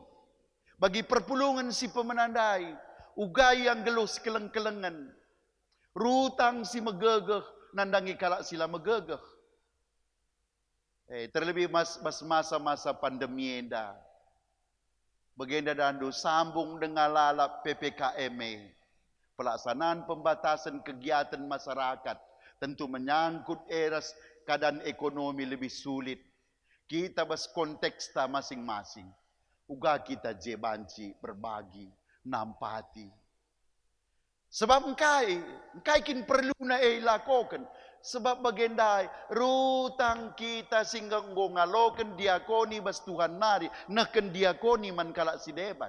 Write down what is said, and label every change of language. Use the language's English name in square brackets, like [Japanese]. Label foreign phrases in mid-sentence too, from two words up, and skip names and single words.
[Batak Karo] Bagi perpulungan si pemenandai, ugai yang geluh sekeleng-kelengan, rutang si megegeh, nandangi kalak sila megegeh. [Indonesian] Terlebih masa-masa pandemi enda, [Batak Karo] bagenda dandu [Indonesian] sambung dengan lalap PPKM, pelaksanaan pembatasan kegiatan masyarakat, tentu menyangkut eras keadaan ekonomi lebih sulit. [Batak Karo] Kita bas konteks masing-masing. Uga kita jebanci, berbagi, nampati. Sebab engkai kin perlu na lakukan. Sebab bagendai, rutang kita sehingga ngalokan diakoni bas Tuhan nari, naken diakoni man kalak si deban.